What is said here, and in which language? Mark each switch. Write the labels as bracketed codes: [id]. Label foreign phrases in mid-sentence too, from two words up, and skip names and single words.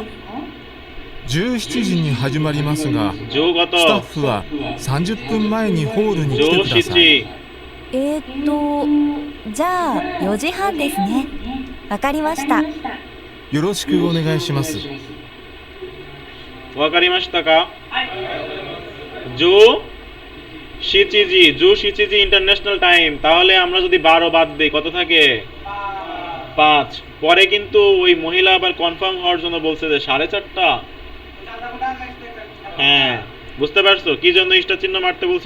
[ja] 17 時に始まりますが、ス上タッフは30分前にホールに来て上ください。 7。じゃあ4時半ですね。わかりました。よろしくお願いします。わかりましたか? 十七時 [en] international time. [bn] তাহলে আমরা যদি 12 বাদ দেই কত থাকে? 5। পরে কিন্তু ওই মহিলা আবার কনফার্ম হওয়ার জন্য বলছে যে 4:30টা। হ্যাঁ, বুঝতে পারছো কি জন্য স্টার চিহ্ন মারতে বলছি?